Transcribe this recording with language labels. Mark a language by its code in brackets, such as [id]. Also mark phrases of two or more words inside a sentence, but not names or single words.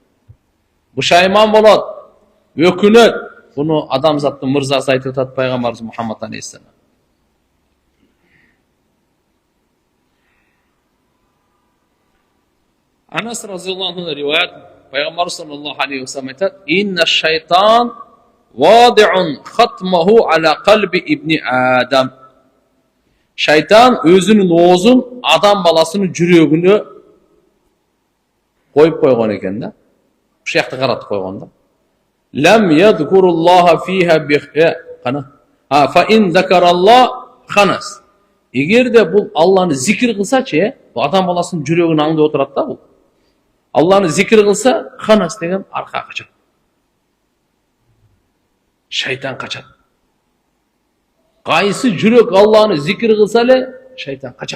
[ky] Бушайман болот, өкүнөт. Буну адамзаттын мырзасы айтып атат пайгамбарыбыз Мухаммад алейхиссалам. [ar] أنس رضي الله عنه [ky] риваят пайгамбар [ar] صلى الله عليه وسلم [ky] айтат: [ar] "إن الشيطان واضع خطمه على قلب ابن آدم." [ky] Шайтан өзүнүн оозун адам баласынын жүрөгүнө коюп койгон экен да. Ушул жакты каратып койгон да. [ar] لم يذكر الله فيها فإن ذكر الله خنس. [ky] Эгерде бул Алланы зикир кылсачы, адам баласынын жүрөгүн аңдып отурат да бул. Алланы зикир кылса, ханас деген арка качат. Шайтан качат. Кайсы жүрөк Алланы зикир кылса эле, шайтан качат.